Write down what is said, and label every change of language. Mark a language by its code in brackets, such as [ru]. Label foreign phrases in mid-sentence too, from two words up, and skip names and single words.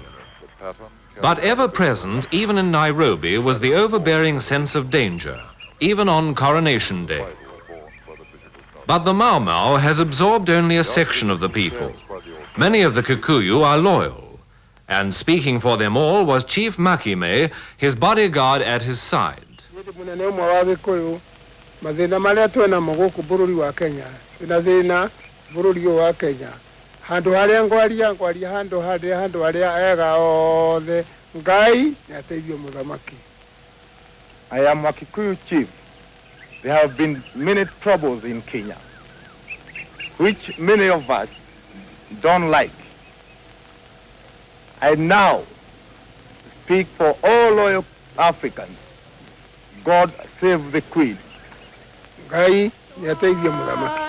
[en] But ever present, even in Nairobi, was the overbearing sense of danger, even on Coronation Day. But the Mau Mau has absorbed only a section of the people. Many of the Kikuyu are loyal, and speaking for them all was Chief Makime, his bodyguard at his side. [ki] Mathina maria twina mo guku bururi wa Kenya ina thina bururi wa Kenya handu haria ngwaria handu haria ega othe Ngai niateithie muthamaki. [en] I am a Kikuyu chief. There have been many troubles in Kenya, which many of us don't like. I now speak for all loyal Africans. God save the Queen. [ki] Ngai niateithie muthamaki.